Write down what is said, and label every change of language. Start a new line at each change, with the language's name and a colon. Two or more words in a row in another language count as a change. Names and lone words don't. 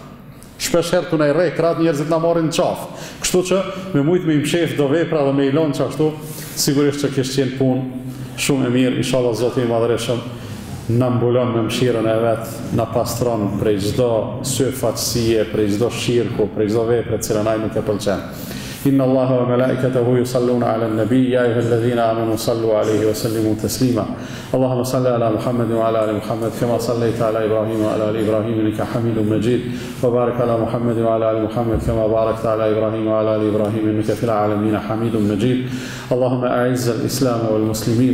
Albanian: Shpesh herë të na i rrej kratë, njerëzit na marrin në qafë. Kështu që me mujt me i mshef do vepra dhe me i lonë qashtu, sigurisht që kishtë qenë punë shumë e mirë. Inshallah Zoti i madhreshëm na mbulon me mshirën e vet, na pastron prej çdo sy fatësie, prej çdo shirku, prej çdo vepre që ai nuk e pëlqen.
Arabic: إن الله وملائكته يصلون على النبي يا أيها الذين آمنوا صلوا عليه وسلموا تسليما اللهم صل على محمد وعلى آل محمد كما صليت على إبراهيم وعلى آل إبراهيم إنك حميد مجيد وبارك على محمد وعلى آل محمد كما باركت على إبراهيم وعلى آل إبراهيم إنك في العالمين حميد مجيد اللهم أعز الإسلام والمسلمين